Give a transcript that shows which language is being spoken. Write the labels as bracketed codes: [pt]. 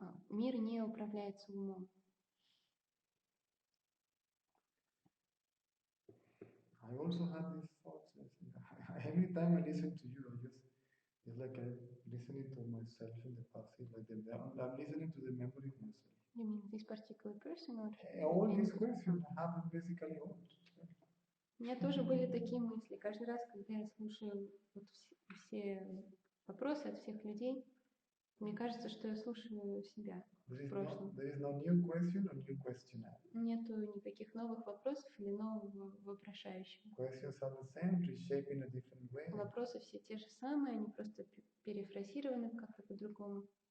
[ru] Мир не управляется умом. [en] I also have these thoughts. Every time I listen to you, it's like I'm listening to myself in the past. It's like I'm listening to the memory of myself. You mean this particular person or? All these questions happen basically all. [ru] У меня тоже были такие мысли. Каждый раз, когда я слушаю вот все вопросы от всех людей, мне кажется, что я слушаю себя в прошлом. [en] There is no new question or new questionnaire. [ru] Нету никаких новых вопросов или нового вопрошающего. [en] Questions are the same, reshaped in a different way. [ru] Вопросы все те же самые, они просто перефразированы как-то по-другому.